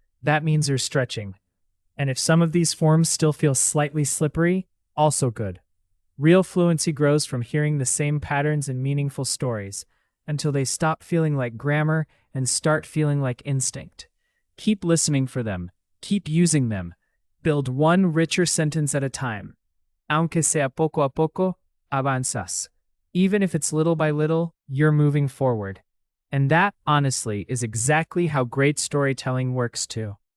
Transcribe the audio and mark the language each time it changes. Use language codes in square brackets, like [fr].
[en] That means you're stretching. And if some of these forms still feel slightly slippery, also good. Real fluency grows from hearing the same patterns in meaningful stories until they stop feeling like grammar and start feeling like instinct. Keep listening for them. Keep using them. Build one richer sentence at a time. [es] Aunque sea poco a poco, avanzas. [en] Even if it's little by little, you're moving forward. And that, honestly, is exactly how great storytelling works too.